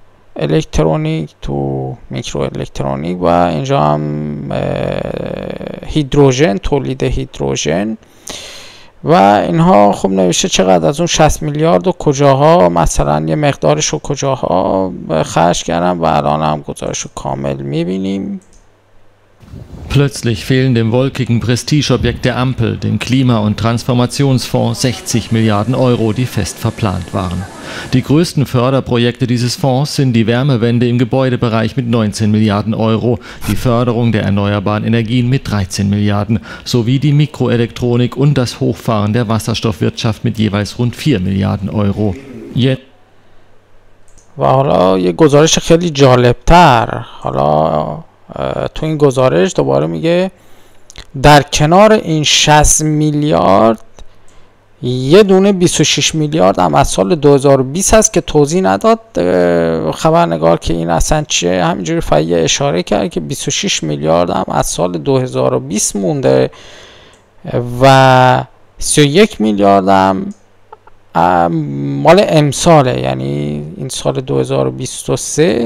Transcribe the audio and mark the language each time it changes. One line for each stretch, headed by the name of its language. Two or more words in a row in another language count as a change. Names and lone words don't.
Persian: الکترونیک و اینجا هم هیدروژن، تولید هیدروژن و اینها خب نوشته چقدر از اون 60 میلیارد و کجاها مثلا یه مقدارش رو کجاها خرج کردن و الان هم گزارش رو کامل میبینیم.
German: Plötzlich fehlen dem wolkigen Prestigeobjekt der Ampel, dem Klima- und Transformationsfonds, 60 Milliarden Euro, die fest verplant waren. Die größten Förderprojekte dieses Fonds sind die Wärmewende im Gebäudebereich mit 19 Milliarden Euro, die Förderung der erneuerbaren Energien mit 13 Milliarden sowie die Mikroelektronik und das Hochfahren der Wasserstoffwirtschaft mit jeweils rund 4 Milliarden Euro.
Persian: و حالا یه گزارش خیلی جالبتر، حالا تو این گزارش دوباره میگه در کنار این 60 میلیارد یه دونه 26 میلیارد هم از سال 2020 هست که توضیح نداد خبرنگار که این اصلا چیه، همینجوری فقط اشاره کرد که 26 میلیارد هم از سال 2020 مونده و 31 میلیارد هم مال امساله، یعنی این سال 2023.